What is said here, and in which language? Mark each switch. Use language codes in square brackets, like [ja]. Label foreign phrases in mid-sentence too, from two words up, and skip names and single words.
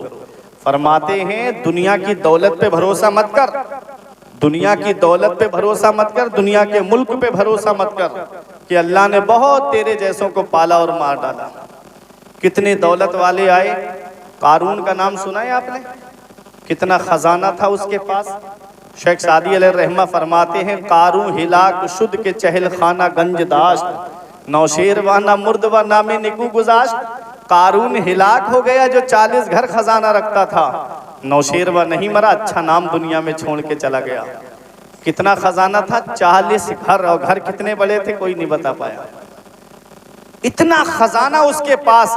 [ur] فرماتے ہیں دنیا کی دولت پہ بھروسہ مت کر، دنیا کی دولت پہ بھروسہ مت کر، دنیا کے ملک پہ بھروسہ مت کر، کہ اللہ نے بہت تیرے جیسوں کو پالا اور مار ڈالا۔ کتنے دولت والے آئے، قارون کا نام سنا ہے آپ نے؟ کتنا خزانہ تھا اس کے پاس۔ شیخ سعدی علیہ الرحمہ فرماتے ہیں [fa] قارون ہلاک شد کے چہل خانہ گنج داشت، نوشیر و نہ مرد و نام نکو گزاشت۔ [ur] قارون ہلاک ہو گیا جو 40 گھر خزانہ رکھتا تھا، نوشیر و نہیں مرا، اچھا نام دنیا میں چھوڑ کے چلا گیا۔ کتنا خزانہ تھا؟ 40 گھر، اور گھر کتنے بڑے تھے کوئی نہیں بتا پایا۔ اتنا خزانہ اس کے پاس۔